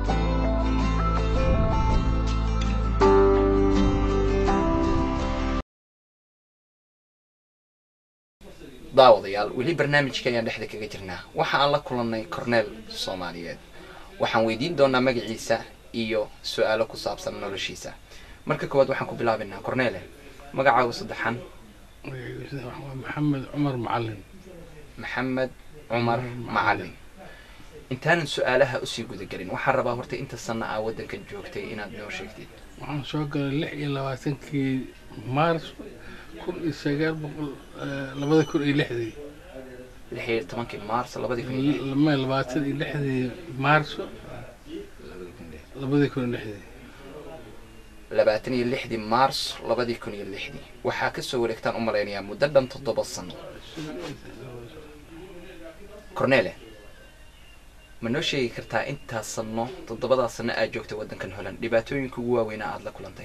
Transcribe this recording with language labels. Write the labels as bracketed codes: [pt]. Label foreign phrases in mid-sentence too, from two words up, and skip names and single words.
[so] daawadayaal weli barnaamijkan ayaan dhexda kaga jirnaa waxa aan la kulannay Cornel Soomaaliyeed waxaan weydiin doonaa magaciisa iyo su'aalo ku saabsan noloshiisa marka koowaad waxaan ku bilaabaynaa Cornel magacaagu saddexan محمد عمر معلم محمد عمر معلم intaanan su'aalaha u sii guda galin waxaan rabaa horta inta sano ah wadankan joogtay inaad noo sheegtid waxaan soo galay 26 مارس 1926 [ar] 16 مارس 2006 لما 26 مارس 2006 [so] 26 maars 2006 waxaa kasoo wareegtaan u malaynayaa muddo dhan 7 sano. Cornele ma noo sheegi kartaa intaas sano 7 sano aad joogtay waddankan Holland dhibaatooyinka ugu waaweyn aad la kulantay?